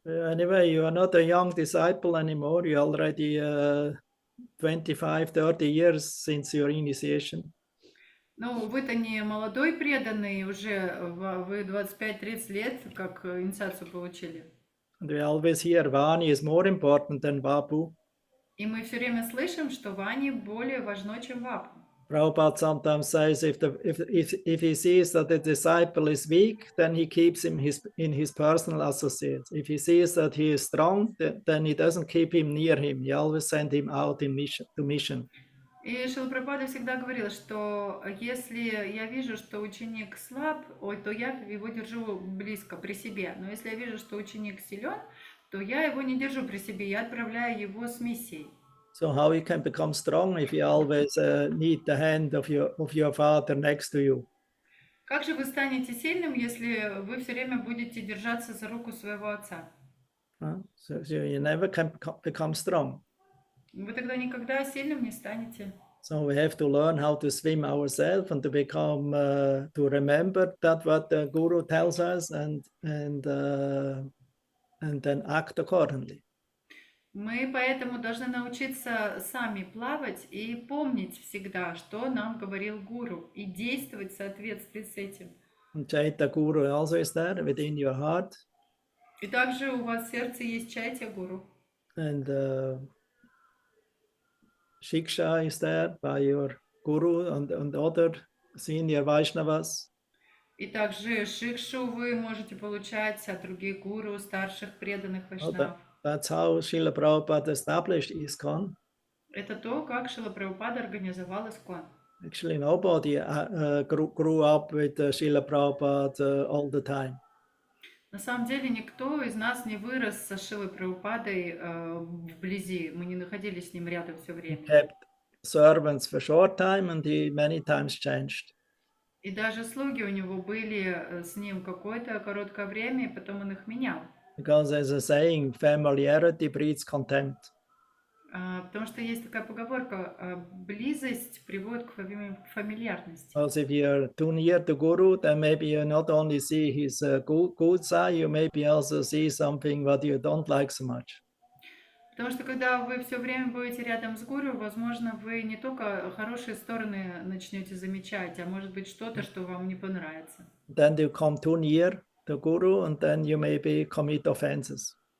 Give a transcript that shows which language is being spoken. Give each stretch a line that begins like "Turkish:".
English: Anyway, you are not a young disciple anymore. You're already 25, 30 years since your initiation.
Russian: Ну, вы-то не молодой преданный, уже вы 25-30 лет, как инициацию получили.
English: And we always hear Vani is more important than Vapu.
Russian: И мы все время слышим, что Вани более важно, чем Вапу.
English: Prabhupada sometimes says if he sees that the disciple is weak, then he keeps him in his personal associates. If he sees that he is strong, then he doesn't keep him near him. He always send him out to mission.
Russian: И Шрила Прабхупада всегда говорил, что если я вижу, что ученик слаб, то я его держу близко при себе. Но если я вижу, что ученик силен, то я его не держу при себе, я отправляю его с миссией.
English: So how you can become strong if you always need the hand of your father next to you?
Russian: Как же вы станете сильным, если вы все время будете держаться за руку своего отца?
English: So you never can become strong.
Russian: Вы тогда никогда сильным не станете.
English: So we have to learn how to swim ourselves and to become to remember that what the Guru tells us and then act accordingly.
Russian: Мы поэтому должны научиться сами плавать и помнить всегда, что нам говорил Гуру, и действовать в соответствии с этим.
English: And Chaitya Guru also is there within your heart.
Russian: И также у вас в сердце есть Чайтя Гуру.
English: And Shiksha is there by your Guru and other senior Vaishnavas.
Russian: И также Шикшу вы можете получать от других гуру, старших преданных вайшнав.
English: That's how Srila Prabhupada established ISKCON.
Russian: Это то, как Шрила Прабхупада организовал Искон.
English: Actually, nobody grew up with Srila Prabhupada all the time.
Russian: На самом деле никто из нас не вырос со Шрилой Прабхупадой вблизи. Мы не находились с ним рядом все время.
English: Kept servants for short time and he many times changed.
Russian: И даже слуги у него были с ним какое-то короткое время, и потом он их менял.
English: Because there's a saying, familiarity breeds contempt.
Russian: Потому что есть такая поговорка, близость приводит к фамильярности.
English: Because if you're too near to Guru, then maybe you not only see his good side, you maybe also see something what you don't like so much.
Russian: Потому что когда вы все время будете рядом с гуру, возможно, вы не только хорошие стороны начнете замечать, а может быть что-то, что вам не понравится.
English: Then you come too near the Guru and then you maybe commit offenses.